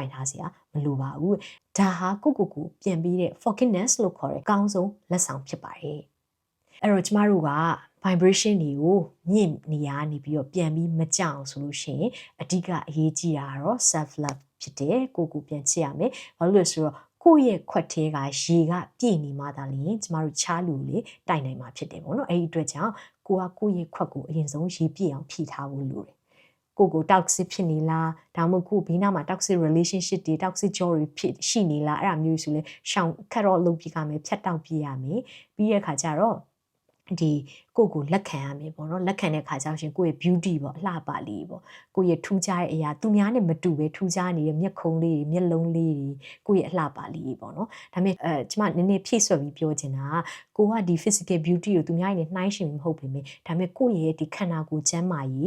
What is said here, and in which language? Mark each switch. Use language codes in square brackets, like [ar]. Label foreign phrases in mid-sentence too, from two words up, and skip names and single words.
[my] င်ထားစရာမလိုပါဘူးဒါဟာကိုပြန်ပြီးတဲ့ forgiveness လို့ခေါ်တဲ့အကောင်းဆုံးလက်ဆောင်ဖြစ်ပါတယ်အဲ့တော့ကျမတို့က vibration တွေကိုမြင့်နေရနေပြီးတော့ပြန်ပြီးမကြောက်ဆိုလို့ရှိရင်အဓိကအရေးကြီးတာကတော့ [en] self love [my] ဖြစ်တယ်ကိုပြန်ချစ်ရမယ်ဘာလို့လဲဆိုတော့ကိုယ့်ရဲ့ခွက်သေးကရေကပြည့်နေမှသာလျှင်ကျမတို့ချားလူလေးတိုင်နိုင်မှာဖြစ်တယ်ပေါ့နော်အဲ့ဒီအတွက်ကြောင့်ကိုယ့်ရဲ့ခွက်ကိုအရင်ဆုံး ရေပြည့်အောင်ဖြည့်ထားဖို့လိုတယ်ကို toxic ဖြစ်နေလားဒါမှမဟုတ်ဘေးနားမှာ [en] toxic relationship [my] တွေ [en] toxic job [my] တွေဖြစ်ရှိနေလားအဲ့ဒါမျိုးဆိုလဲရှောင်ခတ်တော့လုပ်ပြရမယ်ဖြတ်တောက်ပြရမယ်ပြီးတဲ့အခါကျတော့ဒီကိုလက်ခံရမယ်ပေါ့နော်လက်ခံတဲ့ခါကျရှင်ကိုယ့်ရဲ့ beauty ပေါ့အလှပလေးပေါ့ကိုယ့်ရဲ့ထူးခြားတဲ့အရာသူများနဲ့မ တူပဲထူးခြားနေတဲ့မျက်ခုံးလေးတွေမျက်လုံးလေးတွေကိုယ့်ရဲ့အလှပလေးပေါ့နော်ဒါပေမဲ့ကျမနည်းနည်းဖြည့်ဆွက်ပြီးပြောချင်တာကိုကဒီ [en] physical beauty [my] ကိုသူများနဲ့နှိုင်းယှဉ်မဟုတ်ပေမဲ့ဒါပေမဲ့ကိုယ့်ရဲ့ဒီခန္ဓာကိုယ်ကျန်းမာရေး